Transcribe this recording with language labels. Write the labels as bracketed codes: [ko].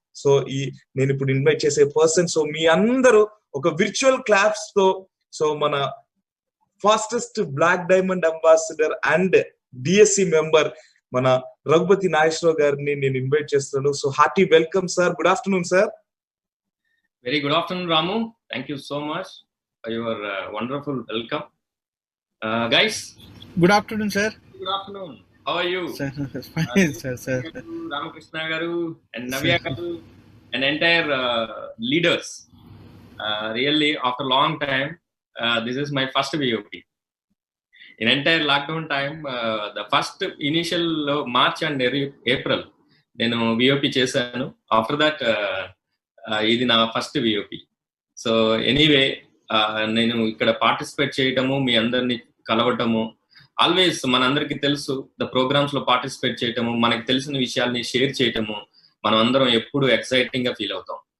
[te] So నేను ఇప్పుడు invite చేసే పర్సన్, సో మీ అందరూ ఒక విర్చువల్ క్లాప్స్ తో సో మన fastest black diamond ambassador and DSC member మన రఘుపతి నాగేశ్వరరావు గారిని నేను ఇన్వైట్ చేస్తున్నాను. [en] So hearty welcome sir. Good afternoon sir. Very good afternoon, Ramu. Thank you so much for your wonderful welcome. Guys. Good afternoon, sir. Good afternoon. How are you? Sir, fine, sir. Ramakrishna Garu and Navya Garu and entire leaders. Really, after a long time, this is my first VOP. In entire lockdown time, the first initial March and April, then VOP [te] chesanu. [en] After that, [te] ఇది నా first VOP. So anyway నేను ఇక్కడ participate చేయటము, మీ అందరినీ కలవటము, always మనందరికీ తెలుసు the programmes లో participate చేయటము, మనకి తెలిసిన విషయాల్ని షేర్ చేయటము, మనం అందరం ఎప్పుడు ఎక్సైటింగ్ గా ఫీల్ అవుతాం.